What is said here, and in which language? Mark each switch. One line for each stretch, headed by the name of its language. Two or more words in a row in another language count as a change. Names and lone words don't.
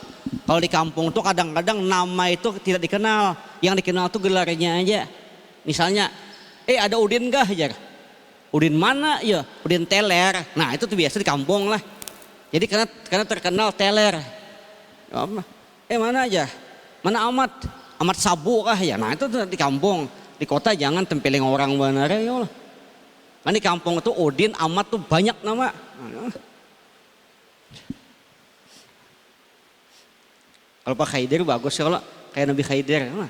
Indonesian: Kalau di kampung tuh kadang-kadang nama itu tidak dikenal, yang dikenal tuh gelarnya aja. Misalnya ada Udin gah aja. Udin mana ya? Udin teler. Nah itu tuh biasa di kampung lah. Jadi karena terkenal teler. Mana aja? Mana Amat Sabu kah ya? Nah itu tuh di kampung. Di kota jangan tempeleng orang benar ya. Kan di kampung itu Udin, Amat tuh banyak nama. Kalau Pak Khaidir bagus ya, kalau kayak Nabi Khaidir.